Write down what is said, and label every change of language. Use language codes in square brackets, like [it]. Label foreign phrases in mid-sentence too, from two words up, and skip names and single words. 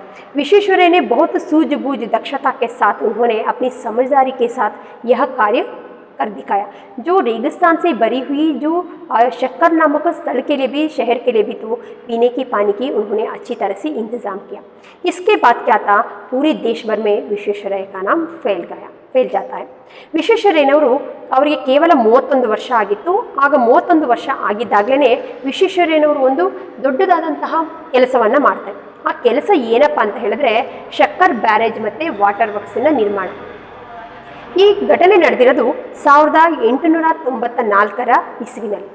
[hi] विश्वेश्वरಯ್ಯ ने बहुत सूझबूझ दक्षता के साथ उन्होंने अपनी समझदारी के साथ यह कार्य कर दिखाया। जो रेगिस्तान से भरी हुई जो शक्कर नामक स्थल के लिए भी, शहर के लिए भी तो पीने की पानी की उन्होंने अच्छी तरह से इंतज़ाम किया। इसके बाद क्या था, पूरे देश भर में विश्वेश्वरಯ್ಯ का नाम फैल जाता है। [kn] ವಿಶ್ವೇಶ್ವರಯ್ಯನವರು ಅವರಿಗೆ ಕೇವಲ 31 ವರ್ಷ ಆಗಿತ್ತು। ಆಗ 31 ವರ್ಷ ಆಗಿದ್ದಾಗಲೇ ವಿಶ್ವೇಶ್ವರಯ್ಯನವರು ಒಂದು ದೊಡ್ಡದಾದಂತಹ ಕೆಲಸವನ್ನು ಮಾಡ್ತಾರೆ। ಆ ಕೆಲಸ ಏನಪ್ಪ ಅಂತ ಹೇಳಿದ್ರೆ ಶಕ್ಕರ್ ಬ್ಯಾರೇಜ್ ಮತ್ತು ವಾಟರ್ ವರ್ಕ್ಸಿನ ನಿರ್ಮಾಣ। ಈ ಘಟನೆ ನಡೆದಿರೋದು 1894 ಇಸ್ವಿನಲ್ಲಿ।